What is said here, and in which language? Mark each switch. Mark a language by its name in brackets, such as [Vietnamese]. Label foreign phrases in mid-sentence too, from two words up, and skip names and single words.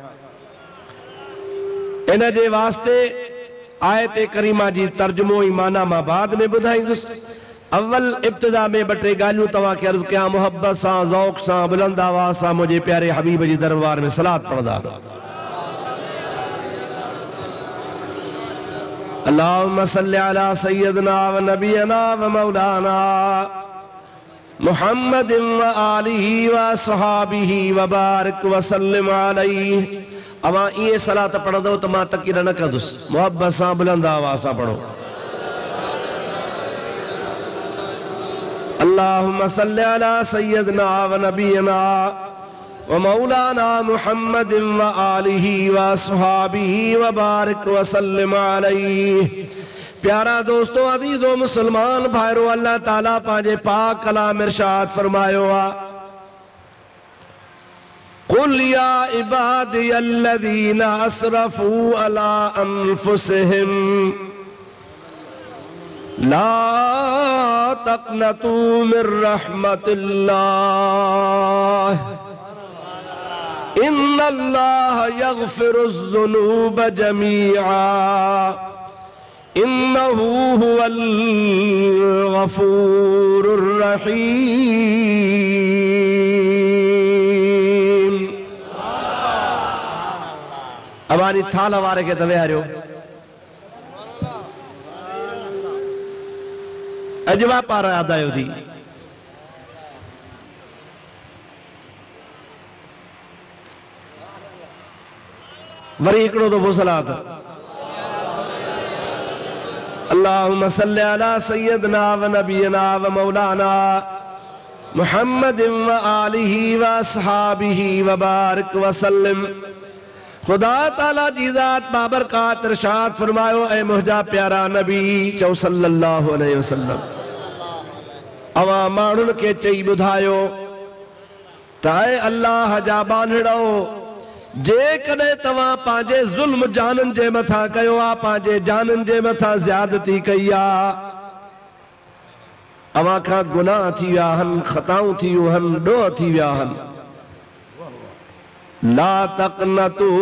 [Sindhi] इन जे वास्ते आयत करीमा जी तर्जुमो ई माना मां बाद में ॿुधाईंदुसि। अव्वल इब्तिदा में ॿ टे ॻाल्हियूं तव्हां खे अर्ज़ कयां। मोहब्बत सां, ज़ौक़ सां, बुलंद आवाज़ सां मुंहिंजे प्यारे हबीब जी दरबार में सलात पढ़ंदा। [Arabic] اللهم صل على سيدنا ونبينا ومولانا محمد وآله وأصحابه وبارك وسلم عليه. [Sindhi] अवां इहे सलात पढ़ंदो त मां तकीद न कंदुसि। मोहब्बत सां बुलंद आवाज़ सां पढ़ो। [Arabic] اللهم صل على سيدنا ونبينا ومولانا محمد وآله وأصحابه وبارك وسلم عليه. [Sindhi] प्यारा दोस्तों, अजीजो मुसलमान भाइरो, अल्लाह ताला पंहिंजे पाक कलाम इरशाद फरमायो आहे, [Arabic] قل يا عبادي الذين أسرفوا على أنفسهم لا تقنطوا من رحمة الله إن الله يغفر الذنوب جميعا إنه هو الغفور الرحيم. [Sindhi] अबानी थाल वारे खे त विहारियो। अजवा पार आदायो थी। वरी हिकिड़ो दफ़ो सलात। [Arabic] اللهم صل على سيدنا ونبينا ومولانا محمد وآله وأصحابه وبارك وسلم. [Sindhi] खुदा ताला जी ज़ात बाबरकात इरशाद फरमायो, ऐ मुंहिंजा प्यारा नबी चओ [Arabic] صلى الله عليه وسلم, [Sindhi] अवां माण्हुनि खे चई ॿुधायो त ऐ अल्लाह जा बांधड़ो, जेकॾहिं तव्हां पंहिंजे ज़ुल्म जाननि जे मथां कयो आहे, पंहिंजे जाननि जे मथां ज़्यादती कई आहे, अवां खां गुनाह थी विया आहिनि, ख़ताऊं थी वियूं आहिनि, ॾोह थी विया आहिनि, [Arabic] لا تقنطوا